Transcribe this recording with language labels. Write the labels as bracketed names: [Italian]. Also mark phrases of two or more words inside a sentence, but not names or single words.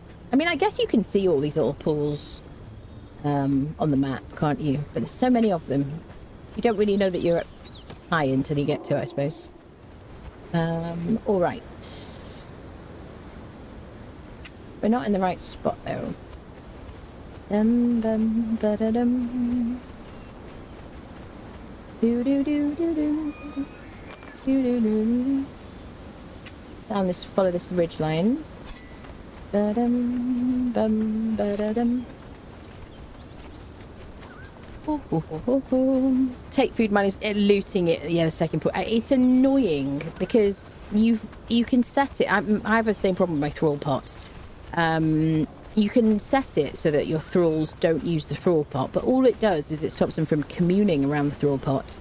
[English] I mean, I guess you can see all these little pools on the map, can't you? But there's so many of them. You don't really know that you're high until you get to it, I suppose. All right. We're not in the right spot, though. Ba-da-dum. Do-do-do-do-do. Down this, follow this ridge line. Ba-dum, bum, ba-da-dum. Take food money, looting it. Yeah, the second point. It's annoying because you can set it. I have the same problem with my thrall pot. You can set it so that your thralls don't use the thrall pot, but all it does is it stops them from communing around the thrall pot.